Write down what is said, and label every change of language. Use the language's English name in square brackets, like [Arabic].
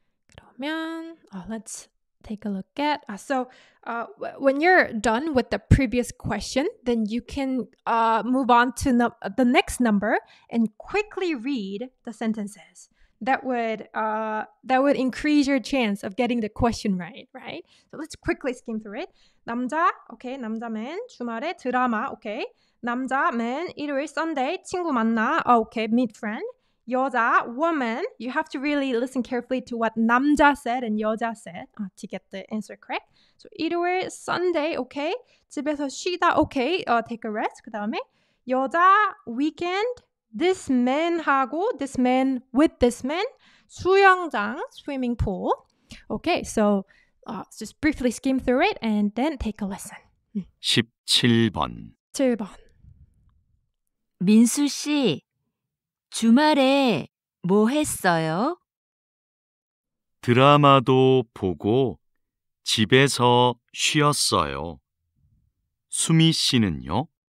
[Korean] 그러면 [English] let's take a look at. When you're done with the previous question, then you can move on to the next number and quickly read the sentences. That would increase your chance of getting the question right? So let's quickly skim through it. [Korean] 남자, okay, 남자맨, 주말에 드라마, okay. 남자맨, 일요일, [English] Sunday, [Korean] 친구 만나, okay, [English] meet friend. 여자, woman, you have to really listen carefully to what 남자 said and 여자 said to get the answer correct. So 일요일, Sunday, okay. [Korean] 집에서 쉬다, [English] okay. Take a rest. [Korean] 그 다음에 여자, [English] weekend, this man [Korean] 하고 [English] this man with this man, [Korean] 수영장, [English] swimming pool. Okay, so just briefly skim through it and then take a listen. [Korean] 17번. 7번. 민수 씨, 주말에 뭐 했어요? 드라마도 보고 집에서 쉬었어요. 수미 씨는요?